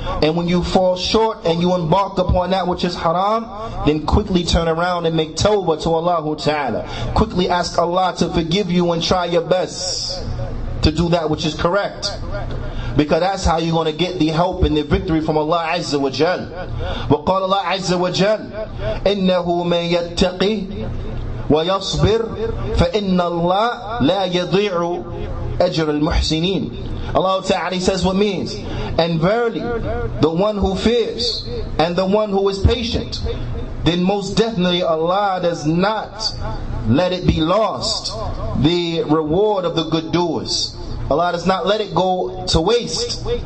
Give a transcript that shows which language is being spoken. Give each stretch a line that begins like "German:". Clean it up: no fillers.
English: And when you fall short and you embark upon that which is haram, then quickly turn around and make tawbah to Allah Ta'ala. Quickly ask Allah to forgive you and try your best to do that which is correct, because that's how you're going to get the help and the victory from Allah Azza wa Jal.
Arabic: وقال Allah Azza wa Jal إنه من يتقي ويصبر فإن الله لا يضيع أجر المحسنين.
English: Allah Ta'ala says what means, and verily the one who fears and the one who is patient, then most definitely Allah does not let it be lost, the reward of the good doers. Allah does not let it go to waste.